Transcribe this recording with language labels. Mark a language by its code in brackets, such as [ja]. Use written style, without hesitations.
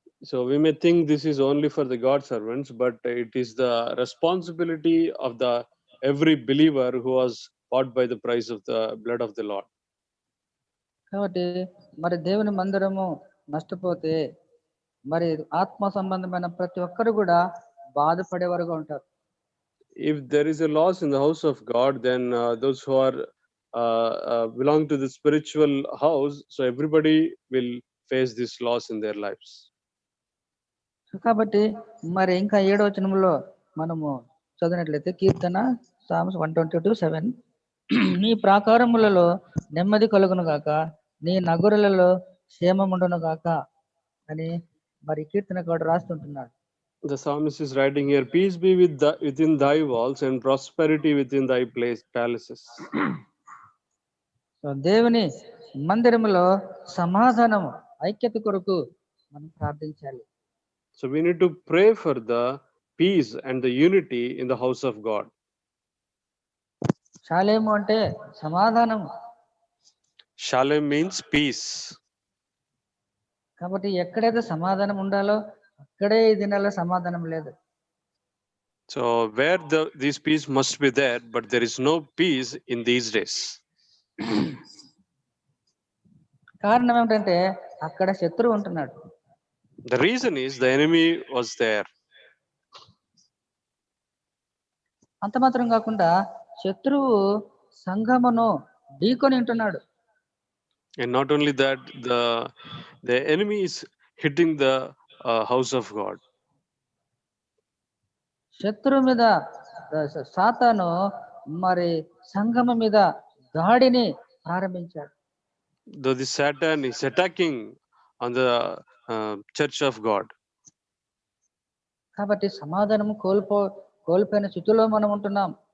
[en] So we may think this is only for the God servants, but it is the responsibility of the every believer who was bought by the price of the blood of the Lord. [te] కాబట్టి మరి దేవుని మందిరము నష్టపోతే మరి ఆత్మ సంబంధమైన ప్రతి ఒక్కరు కూడా బాధపడేవారుగా ఉంటారు. [en] If there is a loss in the house of God, then those who are belong to the spiritual house, so everybody will face this loss in their lives. [te] కాబట్టి మరి ఇంకా 7వ వచనంలో మనము చదివినట్లయితే కీర్తన సామ్స్ 122:7 నీ ప్రాకారములలో నెమ్మది కలుగును గాక, నీ నగరులలో క్షేమముండును గాక అని మరి కీర్తనకారుడు రాస్తుంటున్నాడు. [en] The psalmist is writing here, peace be within thy walls and prosperity within thy palaces. [te] So దేవుని మందిరములో సమాధానము ఐక్యత కొరకు మనం ప్రార్థించాలి. [en] So we need to pray for the peace and the unity in the house of God. [te] Shalem అంటే సమాధానం. [en] Shalom means peace. [te] కాబట్టి ఎక్కడైతే సమాధానం ఉండాలో అక్కడే ఈ దినాల్లో సమాధానం లేదు. [en] So where this peace must be there, but there is no peace in these days. [te] కారణం ఏమిటంటే అక్కడ శత్రువు ఉంటున్నాడు. [en] The reason is the enemy was there. [te] అంత మాత్రం కాకుండా శత్రువు సంఘమును ఢీకొని ఉంటున్నాడు. [en] And not only that, the enemy is hitting the house of God. [te] శత్రువు మీద సాతాను మరి సంఘము మీద దాడిని ప్రారంభించాడు. [en] Though the Satan is attacking on the church of God. [te] కాబట్టి సమాధానము కోల్పోయిన స్థితిలో మనం ఉంటున్నాం.